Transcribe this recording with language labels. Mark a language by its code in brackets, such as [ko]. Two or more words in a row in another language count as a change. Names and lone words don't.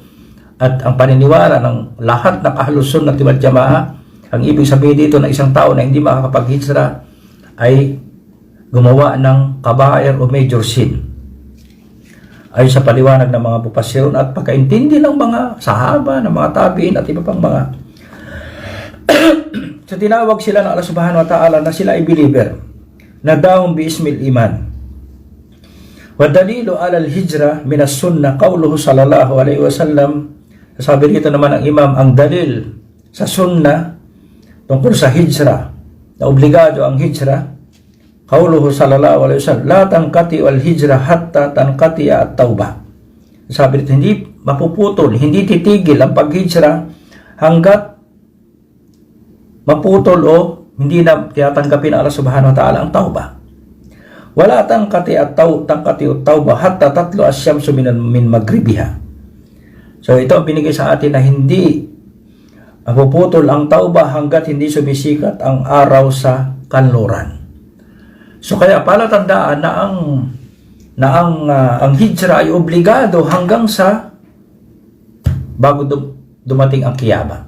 [tl] At ang paniniwala ng lahat ng Ahlus Sunnah wal Jamaah, ang ibig sabihin dito na isang tao na hindi makakapag-hijra ay gumawa ng kabair o [en] major sin. [tl] Ayon sa paliwanag ng mga mufassirun at pagkaintindi ng mga sahaba, ng mga tabi'in at iba pang mga so tinawag sila ng Allah [ar] سبحانه وتعالى [tl] na sila ay believer na [ar] داهم باسم الإيمان. والدليل على الهجرة من السنة قوله صلى الله عليه وسلم. [tl] Sabi dito naman ng imam, ang dalil sa sunnah tungkol sa hijra na obligado ang hijra, [ar] قوله صلى الله عليه وسلم, لا تنقطع الهجرة حتى تنقطع التوبة. [tl] Sabi dito, hindi mapuputol, hindi titigil ang paghijra hanggat maputol o hindi na tinatanggapin ng Allah [ar] سبحانه وتعالى [tl] ang tauba. [ar] ولا تنقطع التوبة حتى تطلع الشمس من مغربها. [tl] So ito ang binigay sa atin na hindi mapuputol ang tauba hanggat hindi sumisikat ang araw sa kanluran. So kaya palatandaan na ang hijra ay obligado hanggang sa bago dumating ang kiyama.